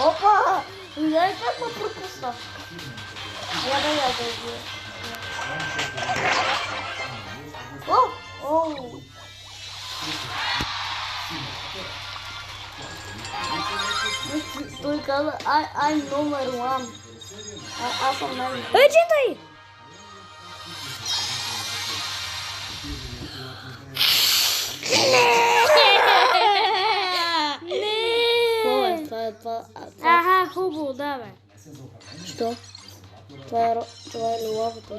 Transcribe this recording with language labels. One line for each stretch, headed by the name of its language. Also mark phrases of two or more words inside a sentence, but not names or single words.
Bulgarian: Опа! Гледай как ме пропусна. Я. О! Той каза,
English: I'm number one.
Bulgarian: Аз съм най-добър. Читай! Не! Това. Аха, хубаво, да бе. Що? Това е лиловото.